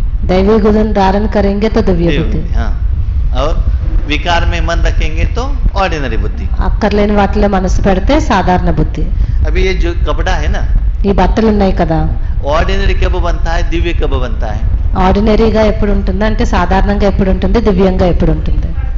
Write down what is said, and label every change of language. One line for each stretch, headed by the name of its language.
Hindi: दैवी गुण धारण करेंगे तो दिव्य बुद्धि, हाँ. और विकार में मन रखेंगे तो ऑर्डिनरी बुद्धि.
Telugu: అక్కర్లేని వాటిలో మనసు పెడితే సాధారణ బుద్ధి.
Hindi: अभी ये जो कपड़ा है ना,
Telugu: ఈ బట్టలు ఉన్నాయి కదా,
Hindi: ऑर्डिनरी कब बनता है, दिव्य कब बनता है?
Telugu: ఆర్డినరీగా ఎప్పుడు ఉంటుంది అంటే సాధారణంగా ఎప్పుడు ఉంటుంది, దివ్యంగా ఎప్పుడు ఉంటుంది?